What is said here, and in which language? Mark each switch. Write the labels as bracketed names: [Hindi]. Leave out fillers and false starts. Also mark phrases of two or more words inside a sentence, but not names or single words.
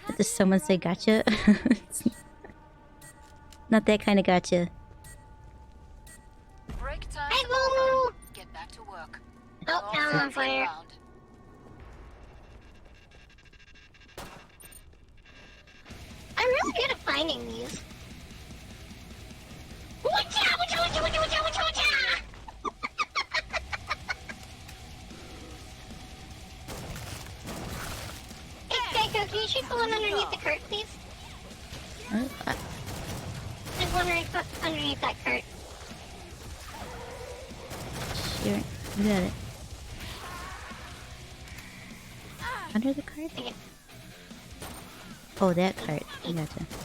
[English] Does someone say gotcha? It's not that kind of gotcha. Break time. Hey, Momo! Get back to work. Oh, All now I'm on hands fire. inbound. I'm really good at finding these. Watcha! Watcha! Watcha! Watcha! Watcha! Watcha! Watcha! Hey, Kaiko, can you shoot the one underneath the cart, please? There's one right underneath that cart. Sure. You got it. Under the cart? Okay. Oh, that cart. I gotcha.